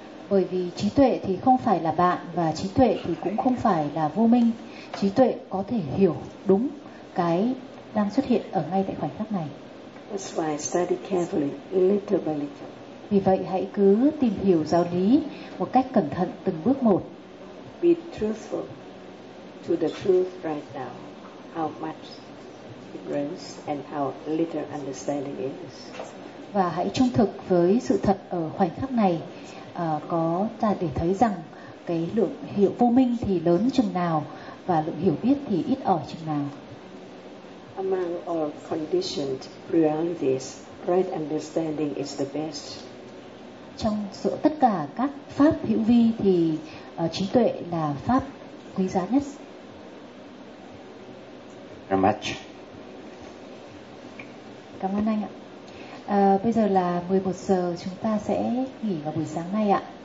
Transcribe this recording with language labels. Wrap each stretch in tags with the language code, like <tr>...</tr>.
<vi>Bởi vì trí tuệ thì không phải là bạn và trí tuệ thì cũng không phải là vô minh. Trí tuệ có thể hiểu đúng cái đang xuất hiện ở ngay tại khoảnh khắc này.</vi> <en>That's why study carefully, little by little.</en> <vi>Vì vậy hãy cứ tìm hiểu giáo lý một cách cẩn thận từng bước một.</vi> <en>Be truthful to the truth right now, how much ignorance and how little understanding is.</en> <vi>Và hãy trung thực với sự thật ở khoảnh khắc này. Có ta để thấy rằng cái lượng hiểu vô minh thì lớn chừng nào và lượng hiểu biết thì ít ỏi chừng nào.</vi> <en>Among all conditioned realities, right understanding is the best.</en> <vi>Trong giữa tất cả các pháp hữu vi thì trí tuệ là pháp quý giá nhất.</vi> <en>Very much.</en> <vi>Cảm ơn anh ạ. Bây giờ là 11 giờ, chúng ta sẽ nghỉ vào buổi sáng nay ạ.</vi>